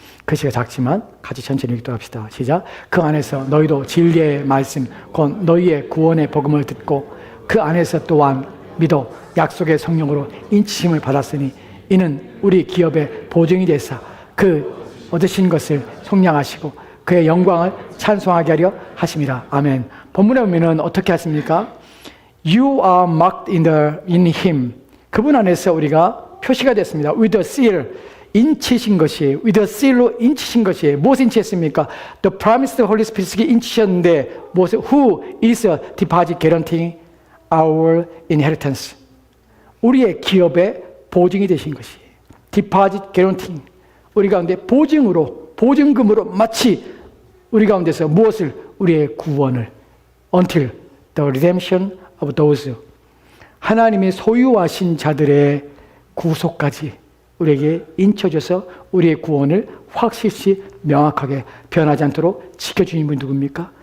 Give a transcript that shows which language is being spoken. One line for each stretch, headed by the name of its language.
Korean: 글씨가 작지만 같이 천천히 읽도록 합시다. 시작. 그 안에서 너희도 진리의 말씀 곧 너희의 구원의 복음을 듣고 그 안에서 또한 믿어 약속의 성령으로 인치심을 받았으니 이는 우리 기업의 보증이 되사 그 얻으신 것을 속량하시고 그의 영광을 찬송하게 하려 하심이라. 아멘. 본문에 보면은 어떻게 하십니까?
English: You are marked in him.
Korean: 그분 안에서 우리가 표시가 됐습니다.
English: With a seal.
Korean: 인치신 것이에요.
English: With a seal로 인치신 것이에요.
Korean: 무엇을 인치했습니까?
English: The promised Holy Spirit이
Korean: 인치셨는데 무엇을?
English: Who is a deposit guaranteeing our inheritance.
Korean: 우리의 기업의 보증이 되신 것이에요.
English: Deposit guaranteeing.
Korean: 우리 가운데 보증으로, 보증금으로 마치 우리 가운데서 무엇을? 우리의 구원을
English: until the redemption of those
Korean: 하나님의 소유하신 자들의 구속까지 우리에게 인쳐줘서 우리의 구원을 확실시 명확하게 변하지 않도록 지켜주는 분이 누굽니까?